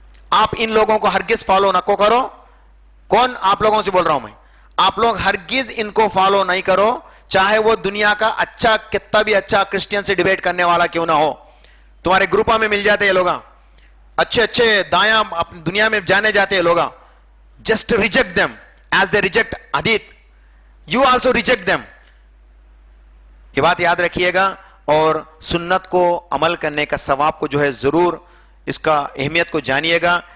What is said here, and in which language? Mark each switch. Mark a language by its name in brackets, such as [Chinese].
[Urdu] آپ ان لوگوں کو ہرگز فالو نہ کرو. کون آپ لوگوں سے بول رہا ہوں میں، آپ لوگ ہرگز ان کو فالو نہیں کرو، چاہے وہ دنیا کا اچھا کتنا بھی اچھا کرسچین سے ڈیبیٹ کرنے والا کیوں نہ ہو. تمہارے گروپوں میں مل جاتے ہیں لوگ، اچھے اچھے دایاں دنیا میں جانے جاتے ہیں لوگ. [English] Just reject them as they reject حدیث. you also reject them. [Urdu] یہ بات یاد رکھیے گا اور سنت کو عمل کرنے کا ثواب کو جو ہے ضرور اس کا اہمیت کو جانیے گا.